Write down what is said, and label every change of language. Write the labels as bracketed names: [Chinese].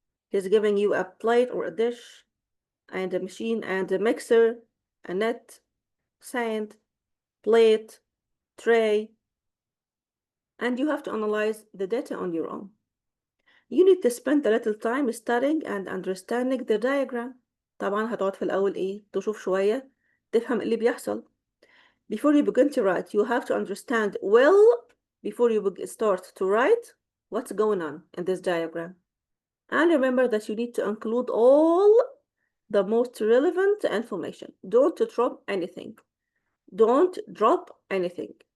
[English] He's giving you a plate or a dish and a machine and a mixer, a net, sand, plate, tray, and you have to analyze the data on your own. You need to spend a little time studying and understanding the diagram. [Arabic] طبعا هتقعد في الأول إيه؟ تشوف شوية تفهم اللي بيحصل. [English] Before you begin to write, you have to understand well, before you start to write, what's going on in this diagram. And remember that you need to include all the most relevant information. Don't drop anything. Don't drop anything.